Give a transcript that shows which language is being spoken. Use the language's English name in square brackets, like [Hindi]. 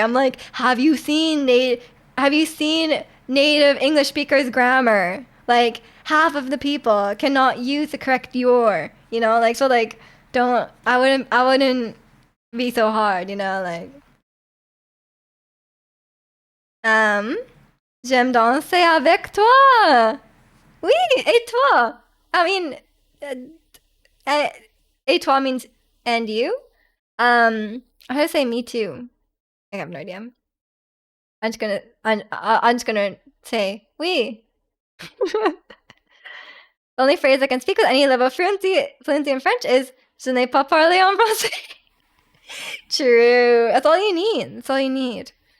[English] I'm like, have you seen native English speakers' grammar? Like half of the people cannot use the correct your. You know, like so like don't I wouldn't be so hard. You know, like [French] Um, J'aime danser avec toi. Oui, et toi? [English] I mean, uh, uh, [French] et toi [English] means and you. How do I say me too? I have no idea. I'm just gonna say oui. The only phrase I can speak with any level of fluency in French is [French] "Je n'ai pas parlé en français." [English] True. That's all you need. That's all you need.